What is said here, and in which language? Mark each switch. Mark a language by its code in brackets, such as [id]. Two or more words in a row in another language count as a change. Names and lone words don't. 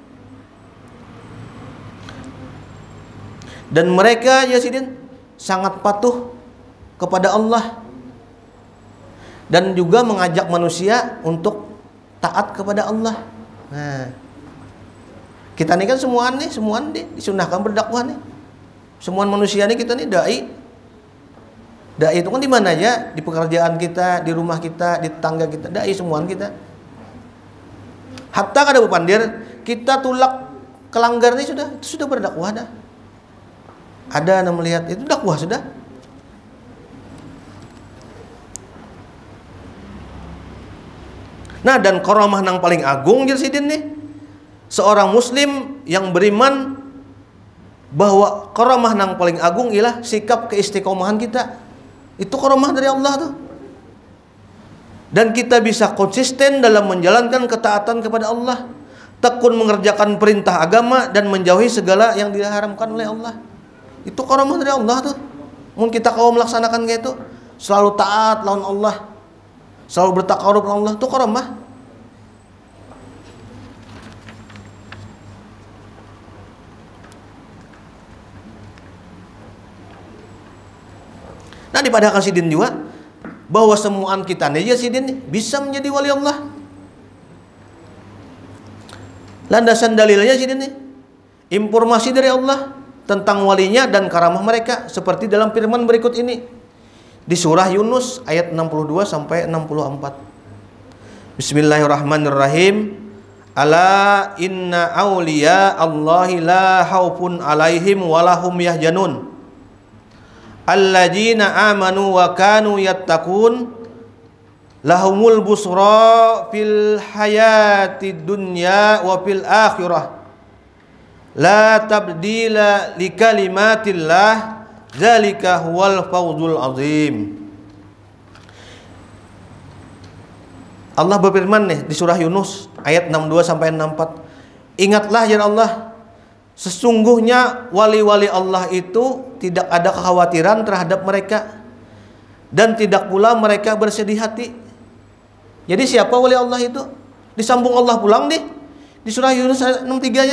[bjn] Dan mereka Jasidin sangat patuh kepada Allah dan juga mengajak manusia untuk taat kepada Allah. Nah, kita nih kan semua nih disunahkan berdakwah nih. Semua manusia nih kita nih dai. Dai itu kan di mana aja, di pekerjaan kita, di rumah kita, di tetangga kita, dai semuaan kita. Hatta kada bepandir, kita tulak kelanggar nih sudah berdakwah dah. Ada yang melihat itu dakwah sudah. Nah, dan karamah nang paling agung Jasidin nih, seorang muslim yang beriman bahwa karamah nang paling agung ialah sikap keistiqomahan kita. Itu karamah dari Allah tuh. Dan kita bisa konsisten dalam menjalankan ketaatan kepada Allah, tekun mengerjakan perintah agama dan menjauhi segala yang diharamkan oleh Allah. Itu karamah dari Allah tuh. Mun kita kalau melaksanakan kayak itu, selalu taat lawan Allah, selalu bertakarub lawan Allah, itu karamah. Nah, dipadahkan sidin juga bahwa semuaan kita nih Jasidin bisa menjadi [ar] ولي الله. [bjn] Landasan dalilnya Jasidin nih informasi dari Allah tentang walinya dan karamah mereka seperti dalam firman berikut ini di surah Yunus ayat 62 sampai 64. [ar] بسم الله الرحمن الرحيم. ألا إن أولياء الله لا خوف عليهم ولهم يحزنون الذين آمنوا وكانوا يتقون لهم البشرى في الحياة دنيا وفي الآخرة لا تبديل لكلمات الله ذلك هو الفوز العظيم. [bjn] Allah berfirman nih di surah Yunus ayat 62 sampai 64. [id] Ingatlah [ar] يا الله, [id] sesungguhnya wali-wali Allah itu tidak ada kekhawatiran terhadap mereka dan tidak pula mereka bersedih hati. [bjn] Jadi siapa [ar] ولي الله [bjn] itu? Disambung Allah pulang di surah Yunus ayat 63-nya.